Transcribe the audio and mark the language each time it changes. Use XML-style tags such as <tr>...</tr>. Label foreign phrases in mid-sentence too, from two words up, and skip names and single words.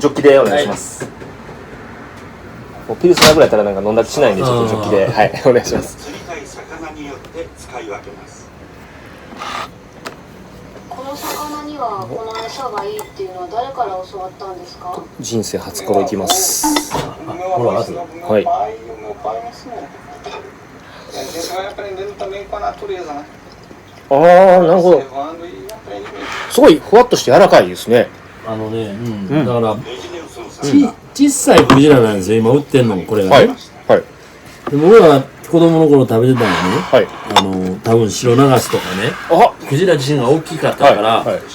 <ja>ジョッキでお願いします。もうピルスナーぐらいやったらなんか飲んだ気しないんでちょっとジョッキではいお願いします。釣りたい魚によって使い分けます。この魚にはこの餌がいいっていうのは誰から教わったんですか？人生初頃いきます。ほらあとはい。</ja> <pt>A gente vai aprendendo também com a natureza, né?</pt> <ja>ああなるほど。</ja> <pt>Observando e aprende mesmo.</pt> <ja>すごいふわっとして柔らかいですね。だから小さいクジラなんですよ今売ってんのもこれがはいね、はいでも俺は子供の頃食べてたのねはい。多分白ナガスとかねあクジラ自身が大きかったから、はいはい</ja>